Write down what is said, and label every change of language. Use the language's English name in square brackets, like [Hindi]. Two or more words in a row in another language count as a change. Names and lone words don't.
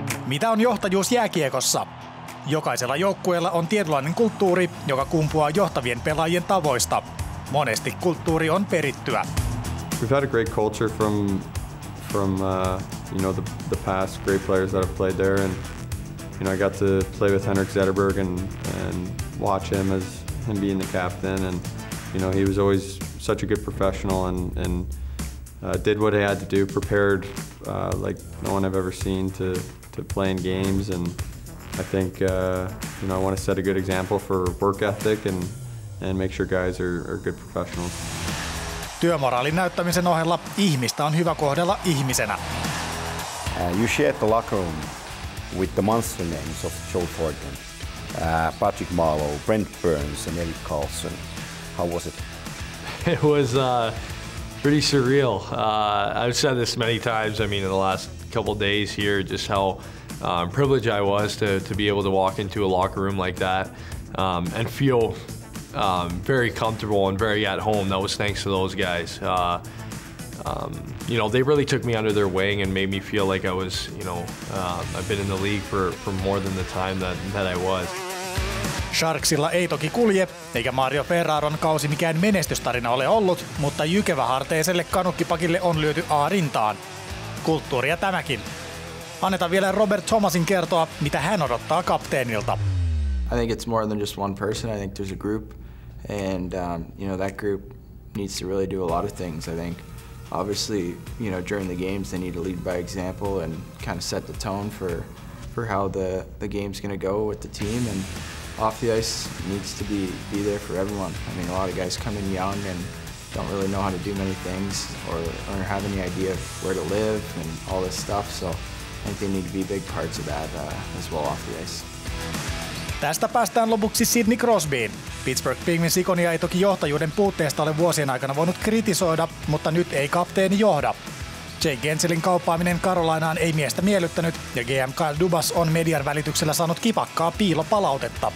[Finnish] Mitä on johtajuus jääkiekossa? Jokaisella joukkueella on tietynlainen kulttuuri, joka kumpuaa johtavien pelaajien tavoista. Monesti kulttuuri on perittyä. [English] We've had a great culture from the past great players that have played there, and I got to play with Henrik Zetterberg and watch him being the captain, and he was always such a good professional and did what he had to do, prepared like no one I've ever seen to play in games, and I think I want to set a good example for work ethic and make sure guys are good professionals. [Finnish] Työmoraalin näyttämisen ohella ihmistä on hyvä kohdella ihmisenä. [English] You shared the locker room with the monster names of Joe Thornton, Patrick Marleau, Brent Burns and Erik Karlsson. How was it? It was pretty surreal. I've said this many times, in the last couple days here, just how privileged I was to be able to walk into a locker room like that and feel very comfortable and very at home. That was thanks to those guys. They really took me under their wing and made me feel like I was, I've been in the league for more than the time that I was. [Finnish] Sharksilla ei toki kulje, eikä Mario Ferraron kausi mikään menestystarina ole ollut, mutta jykeväharteiselle kanukkipakille on lyöty A-rintaan. Kulttuuria tämäkin. Annetaan vielä Robert Thomasin kertoa, mitä hän odottaa kapteenilta. [English] I think it's more than just one person. I think there's a group, and that group needs to really do a lot of things. I think, obviously, during the games they need to lead by example and kind of set the tone for how the game's going to go with the team, and off the ice needs to be there for everyone. A lot of guys come in young and don't really know how to do many things or have any idea of where to live and all this stuff. So I think they need to be big parts of that as well off the ice. [Finnish] Tästä päästään lopuksi Sidney Crosbyin. Pittsburgh Penguins-ikonia ei toki johtajuuden puutteesta ole vuosien aikana voinut kritisoida, mutta nyt ei kapteeni johda. Jake Genselin kauppaaminen Carolinaan ei miestä miellyttänyt ja GM Kyle Dubas on median välityksellä saanut kipakkaa piilopalautetta.